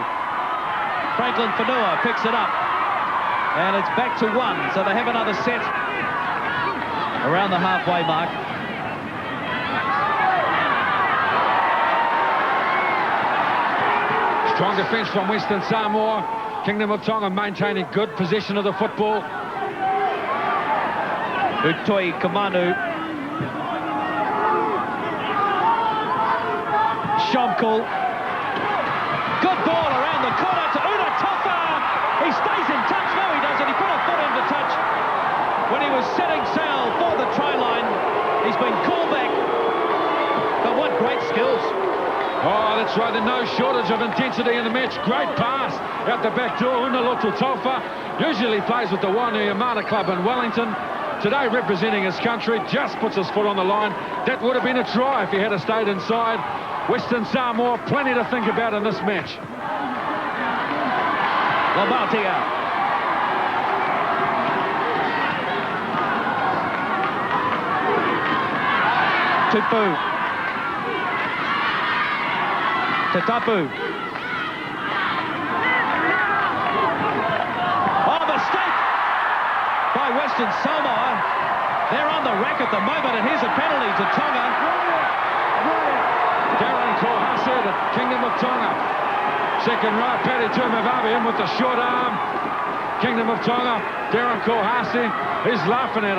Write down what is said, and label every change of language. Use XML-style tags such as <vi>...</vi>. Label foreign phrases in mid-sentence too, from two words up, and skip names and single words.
<en>Franklin Whanua picks it up. And it's back to 1, so they have another set around the halfway mark. Strong defence from Western Samoa. Kingdom of Tonga maintaining good possession of the football. Utoi Kamanu. Shomkul. Good ball around the corner to Una Tofa. He stays in touch. No, he doesn't. He put a foot into touch when he was setting sail for the try line. He's been called back. But what great skills. Oh, that's right. There's no shortage of intensity in the match. Great pass out the back door. Una Tofa usually plays with the Wainuiomata club in Wellington. Today, representing his country, just puts his foot on the line. That would have been a try if he had stayed inside. Western Samoa, plenty to think about in this match. Labatia. Tupu. Tatapu. Western Samoa. They're on the rack at the moment, and here's a penalty to Tonga. Darren Kohase, the Kingdom of Tonga. Second row, Paddy Tuimavave in with the short arm. Kingdom of Tonga, Darren Kohase, he's laughing at him.</en>